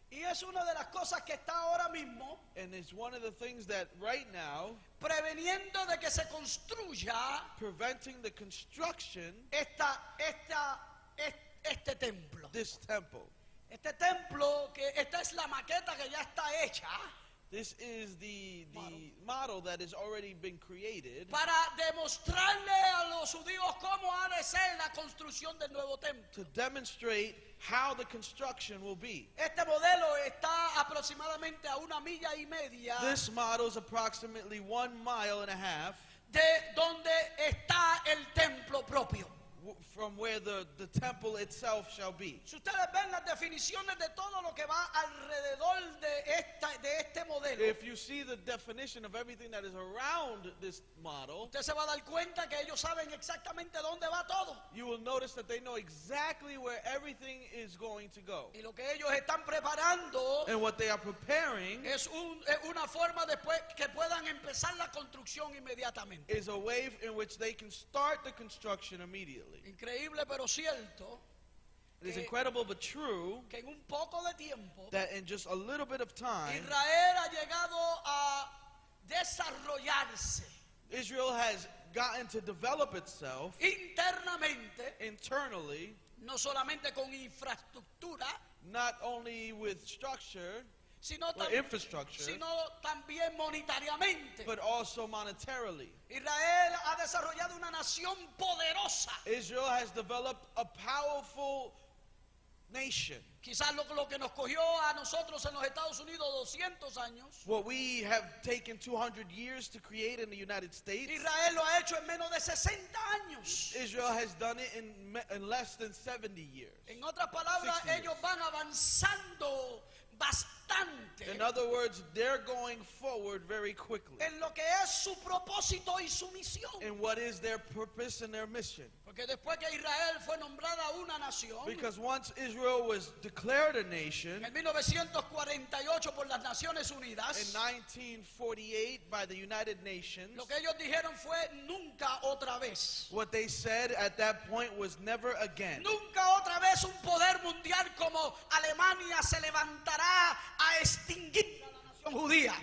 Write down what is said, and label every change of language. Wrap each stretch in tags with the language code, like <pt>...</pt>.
<es>Y es una de las cosas que está ahora mismo</es> <en>And it's one of the things that right now,</en> <es>preveniendo de que se construya</es> <en>preventing the construction</en> <es>este templo.</es> <en>this temple.</en> <es>Este templo, que esta es la maqueta que ya está hecha</es> <en>This is the model that has already been created</en> <es>para demostrarle a los judíos cómo ha de ser la construcción del nuevo templo.</es> <en>to demonstrate how the construction will be.</en> <es>Este modelo está aproximadamente a 1,5 millas</es> <en>This model is approximately 1.5 miles</en> <es>de donde está el templo propio.</es> <en>from where the temple itself shall be.</en> <es>Si ustedes ven las definiciones de todo lo que va alrededor de este modelo,</es> <en>If you see the definition of everything that is around this model,</en> <es>usted se va a dar cuenta que ellos saben exactamente dónde va todo.</es> <en>you will notice that they know exactly where everything is going to go.</en> <es>Y lo que ellos están preparando</es> <en>And what they are preparing</en> <es>es una forma después que puedan empezar la construcción inmediatamente.</es> <en>is a way in which they can start the construction immediately.</en> <es>Increíble pero cierto</es> <en>It is</en> <es>que-</es> <en>incredible but true</en> <es>que en un poco de tiempo</es> <en>that in just a little bit of time,</en> <es>Israel ha llegado a desarrollarse</es> <en>Israel has gotten to develop itself</en> <es>internamente,</es> <en>internally,</en> <es>no solamente con infraestructura,</es> <en>not only with structure</en> <es>sino,</es> <en>or infrastructure,</en> <es>sino también monetariamente.</es> <en>but also monetarily.</en> <es>Israel ha desarrollado una nación poderosa.</es> <en>Israel has developed a powerful nation.</en> <es>Quizás lo que nos cogió a nosotros en los Estados Unidos 200 años,</es> <en>What we have taken 200 years to create in the United States,</en> <es>Israel lo ha hecho en menos de 60 años.</es> <en>Israel has done it in less than 70 years.</en> <es>En otras palabras,</es> <en>60 years.</en> <es>ellos van avanzando bastante</es> <en>In other words, they're going forward very quickly</en> <es>en lo que es su propósito y su misión.</es> <en>in what is their purpose and their mission.</en> <es>Porque después que Israel fue nombrada una nación,</es> <en>Because once Israel was declared a nation</en> <es>en 1948 por las Naciones</es> <en>in</en> <es>Unidas,</es> <en>1948 by the United Nations,</en> <es>lo que ellos dijeron fue nunca otra vez.</es> <en>what they said at that point was never again.</en> <es>Nunca otra vez un poder mundial como Alemania se levantará a extinguir a la nación judía.</es>